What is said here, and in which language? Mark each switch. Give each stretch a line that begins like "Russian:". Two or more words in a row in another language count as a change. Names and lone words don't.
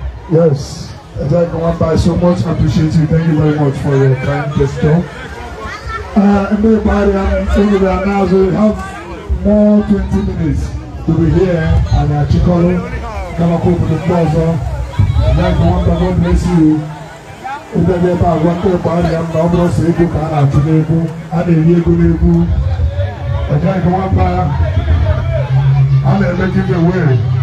English: Yes, Ejai Nwamba, I so much appreciate you. Thank you very much for your kind gesture. Uh, and then, Barry, I'm, we have more twenty minutes to be here, and, uh, Chikolo, Kamako, the Plaza. Ejai Nwamba, God bless you.
Igbo: Ebe ebe a, gwa ndị Barry,
English: I'm not gonna say good, I'm not gonna
Igbo: A na-eri ego n'egwu. Ọ dịghị ka nwamba. A na-eme giveaway.